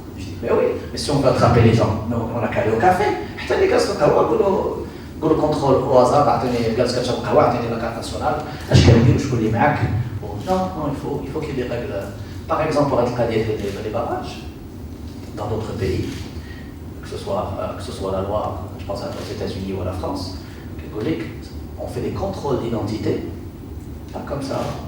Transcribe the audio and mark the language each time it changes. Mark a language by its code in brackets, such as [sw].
[fr] Je dis, mais oui, mais si on veut attraper les gens, on a qu'à aller au café. [ar] قول [fr] contrôle au hasard, [ar] اعطيني جلسه كتشرب قهوه, اعطيني لا كارت ناسيونال, اش كندير وشكون اللي معاك. [fr] Non, il faut qu'il y ait des règles. Par exemple, pour les barrages, dans d'autres pays, que ce soit la loi, je pense aux États-Unis ou à la France, on fait des contrôles d'identité, pas comme ça,